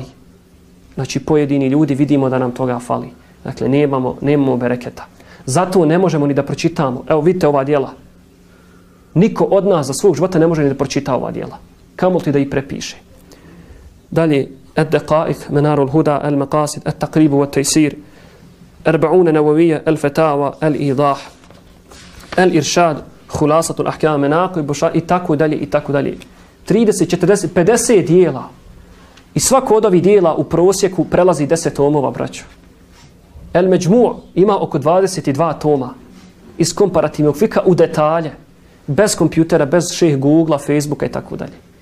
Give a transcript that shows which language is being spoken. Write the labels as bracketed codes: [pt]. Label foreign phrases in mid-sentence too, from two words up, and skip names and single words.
[bs] Znači, pojedini ljudi vidimo da nam toga fali. Dakle, nemamo bereketa. Zato ne možemo ni da pročitamo. Evo, vidite ova djela. Niko od nas za svog života ne može ni da pročita ova djela. Kamoli ti da ih prepiše. Dalje, Ad-Daqa'iq, Menarul Huda, Al-Maqasid, At-Taqribu, At-Tajsir, 40 Nawawiyya, Al-Fatawa, Al-Idah, Al-Irshad, Khulasatul Ahkam, Menaqib, i tako dalje, i tako dalje. 30, 40, 50 dijela. I svako od ovih dijela u prosjeku prelazi 10 tomova, braćo. El Međmu' ima oko 22 toma iz komparativnog fika u detalje. Bez kompjutera, bez šejh Googlea, Facebooka i tako dalje.